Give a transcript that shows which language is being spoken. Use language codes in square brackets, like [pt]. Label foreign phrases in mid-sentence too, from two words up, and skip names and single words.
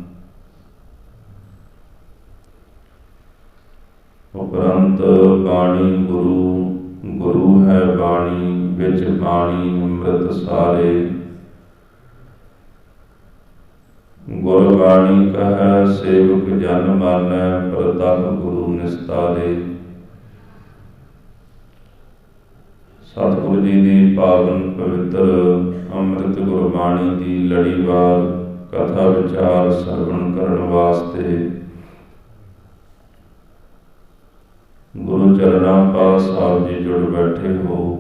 [pa] ਉਪਰੰਤ ਬਾਣੀ ਗੁਰੂ ਗੁਰੂ ਹੈ ਬਾਣੀ ਵਿਚ ਬਾਣੀ ਅੰਮ੍ਰਿਤ ਸਾਰੇ। ਗੁਰਬਾਣੀ ਕਹ ਸੇਵਕ ਜਨ ਮਾਨੈ ਪ੍ਰਤਾਪ ਗੁਰੂ ਨਿਸਤਾਰੇ। ਸਤਿਗੁਰੂ ਜੀ ਕੀ ਪਾਵਨ ਪਵਿੱਤਰ ਅੰਮ੍ਰਿਤ ਗੁਰਬਾਣੀ ਕੀ ਲੜੀਵਾਰ ਕਥਾ ਵਿਚਾਰ ਸਰਵਣ ਕਰਨ ਵਾਸਤੇ ਗੁਰੂ ਚਰਨਾਂ ਪਾਸ ਆਪ ਜੀ ਜੁੜ ਬੈਠੇ ਹੋ।